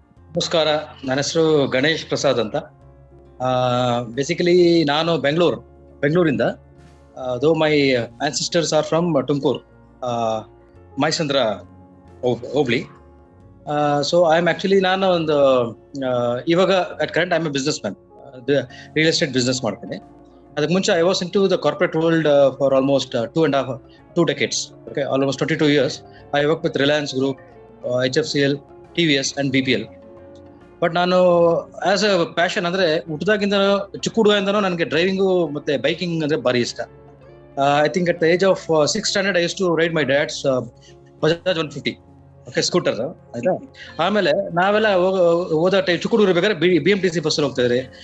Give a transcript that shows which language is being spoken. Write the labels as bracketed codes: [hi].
[kn] ನಮಸ್ಕಾರ, ನನ್ನ ಹೆಸರು ಗಣೇಶ್ ಪ್ರಸಾದ್ ಅಂತ. ಬೇಸಿಕಲಿ ನಾನು ಬೆಂಗಳೂರಿಂದ, [en] though my ancestors are from [kn] Tumakuru, Maisandra hobli. [en] so I am actually [kn] ನಾನು ಒಂದು ಇವಾಗ [en] At current I am a businessman, real estate business ಮಾಡ್ತೀನಿ. [kn] ಅದಕ್ಕೆ ಮುಂಚೆ [en] I was in to the corporate world for almost 2 decades. Okay, almost 22 years. I work with Reliance Group, HFCL, TVS and BPL. [kn] But ನಾನು [en] as a passion [kn] ಅಂದರೆ ಹುಟ್ಟಿದಾಗಿಂದ ಚಿಕ್ಕ ಹುಡುಗದಿಂದನೂ ನನಗೆ driving ಮತ್ತು biking ಅಂದರೆ ಭಾರಿ ಇಷ್ಟ. [en] I think at the age of 6th standard I use to ride my dad's Bajaj 150, okay, scooter, ಆಯ್ತಾ. [kn] ಆಮೇಲೆ ನಾವೆಲ್ಲ ಹೋದ ಟೈಮ್ ಚಿಕ್ಕ ಹುಡುಗರು ಬೇಕಾದ್ರೆ BMTC ಬಸ್ಸಲ್ಲಿ ಹೋಗ್ತಾ ಇದ್ರಿ.